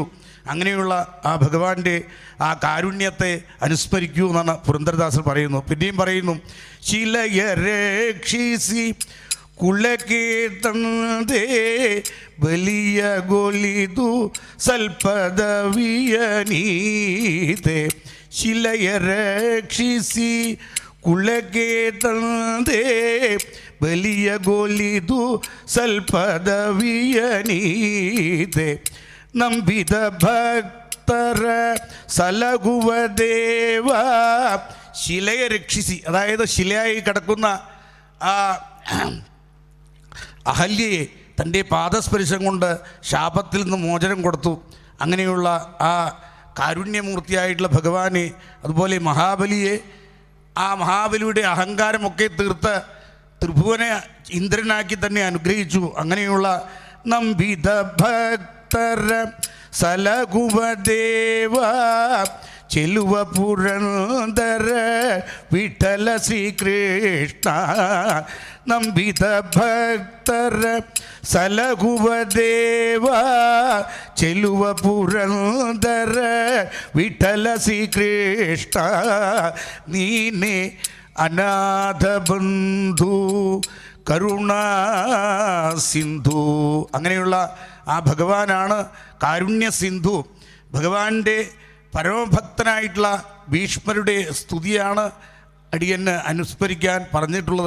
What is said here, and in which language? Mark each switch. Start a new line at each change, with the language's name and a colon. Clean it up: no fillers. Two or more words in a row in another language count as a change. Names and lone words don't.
Malayalam: അങ്ങനെയുള്ള ആ ഭഗവാന്റെ ആ കാരുണ്യത്തെ അനുസ്മരിക്കൂ എന്നാണ് പുരന്ദരദാസൻ പറയുന്നു. പിന്നെയും പറയുന്നു,
Kannada: ಶಿಲೆಯ ರಕ್ಷಿಸಿ ಕುಳಕೇತೆ ಬಲಿಯ ಗೊಲಿದು ಸಲ್ಪದವಿಯನೀತೆ. ಶಿಲೆಯ ರಕ್ಷಿಸಿ ಕುಳಗೇತಂದೆ ಬಲಿಯಗೊಲಿದು ಸಲ್ಪದವಿಯನೀತೆ. ನಂಬಿದ ಭಕ್ತರ ಸಲಹುವ ದೇವ. ಶಿಲೆಯ ರಕ್ಷಿಸಿ,
Malayalam: അതായത് ശിലയായി കിടക്കുന്ന ആ അഹല്യയെ തൻ്റെ പാദസ്പർശം കൊണ്ട് ശാപത്തിൽ നിന്ന് മോചനം കൊടുത്തു. അങ്ങനെയുള്ള ആ കാരുണ്യമൂർത്തിയായിട്ടുള്ള ഭഗവാനെ, അതുപോലെ മഹാബലിയെ, ആ മഹാബലിയുടെ അഹങ്കാരമൊക്കെ തീർത്ത് ത്രിഭുവനെ ഇന്ദ്രനാക്കി തന്നെ അനുഗ്രഹിച്ചു.
Kannada: അങ്ങനെയുള്ള ನಂಬಿದ ಭಕ್ತರ ಸಲಹುವ ದೇವ ಚೆಲುವ ಪುರಂದರ ವಿಠಲ ಶ್ರೀಕೃಷ್ಣ ನಂಬಿದ ಭಕ್ತರ ಸಲಹುವ ದೇವ ಚೆಲುವ ಪುರಂದರ ವಿಠಲ ಶ್ರೀಕೃಷ್ಣ ನೀನೆ ಅನಾಥ ಬಂಧು ಕರುಣಾ ಸಿಂಧು.
Malayalam: അങ്ങനെയുള്ള ആ ഭഗവാനാണ് കാരുണ്യ സിന്ധു. ഭഗവാന്റെ പരമഭക്തനായിട്ടുള്ള ഭീഷ്മരുടെ സ്തുതിയാണ് അടിയന് അനുസ്മരിക്കാൻ പറഞ്ഞിട്ടുള്ളത്.